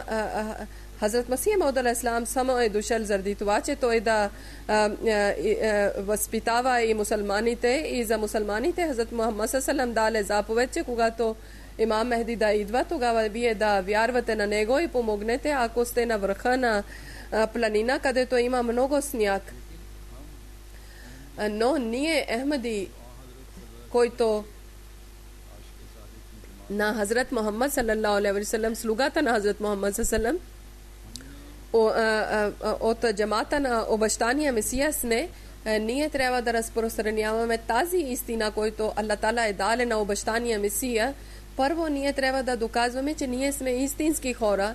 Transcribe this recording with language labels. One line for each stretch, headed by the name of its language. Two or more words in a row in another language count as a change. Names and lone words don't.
Bulgarian: Хазрат Масих Мауд алейхиссалам само е дошъл заради това, че той да възпитава и мусулманите, и за мусулманите Хазрат Мухаммад саллаллаху даде заповед, че когато имам Мехди да идва, тогава вие да вярвате на него и помогнете, ако сте на върха на планина, където има много сняг. Но ние Ахмади, който на Хазрат Мухаммад
Arabic: صلى الله عليه وسلم,
Bulgarian: слугата на Хазрат Мухаммад саллаллаху от джамата на обещания Месия сме, ние трябва да разпространяваме тази истина, който Аллах Таала е дал на обещания Месия. Първо ние трябва да доказваме, че ние сме истински хора.